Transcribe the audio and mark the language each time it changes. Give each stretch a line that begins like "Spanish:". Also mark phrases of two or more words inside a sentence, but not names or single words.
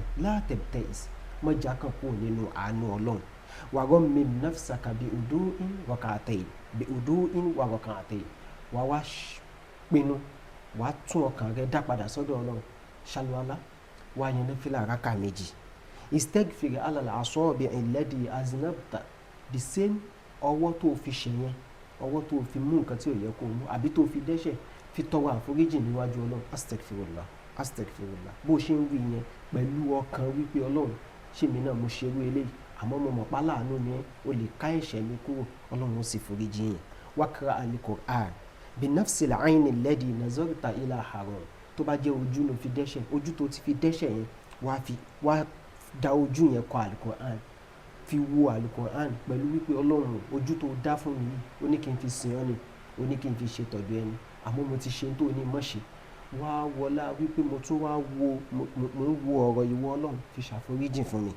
Arabic: لا تبتئس.
Yoruba: Mọ́jà kan kò nínú àánú Ọlọ́run.
Arabic: وغمم نفسك بوضوء وركعتين.
Yoruba: Wà wá pinnu, wà á tún ọkàn rẹ dá padà sọ́dọ̀ Ọlọ́run. Ṣàlùwàlá, wà á yan náfílà rákà méjì.
Arabic: استغفر على الأصابع التي أذنبت.
English: The same
Yoruba: ọwọ́ tó fi ṣe yẹn, ọwọ́ tó fi mú nǹkan tí ò yẹ kó mú àbí tó fi dẹ́ṣẹ̀, fi tọrọ àforíjì níwájú Ọlọ́run.
Arabic: أستغفر الله، أستغفر الله.
Yoruba: Bó ṣe ń wí yẹn pẹ̀lú ọkàn wípé Ọlọ́run ṣèmi náà mo ṣerú eléyìí, àmọ́ mo mọ̀ pá láàánú ni ó lè ká ẹ̀ṣẹ̀ mi kúrò, Ọlọ́run ó sì foríjì yẹn.
Arabic: واقرأ القرآن بنفس العين التي نظرت إلى حرام.
Yoruba: Tó bá jẹ́ ojú ló fi dẹ́ṣẹ̀, ojú tó ti fi dẹ́ṣẹ̀ yẹn wá da ojú yẹn kọ Al-Qur'an, fi wo Al-Qur'an pẹ̀lú wípé Ọlọ́run ojú tó dá fún mi yìí ó ní kí n fi sìn ọ́ ni, ó ní kí n fi ṣe tọ̀dọ̀ ẹni, àmọ́ mo ti ṣe tó ní mọ̀ ṣe. Wá wọlá wípé mo tún wá wo ọ̀rọ̀ ìwọ Ọlọ́run fi ṣàforíjì fún mi.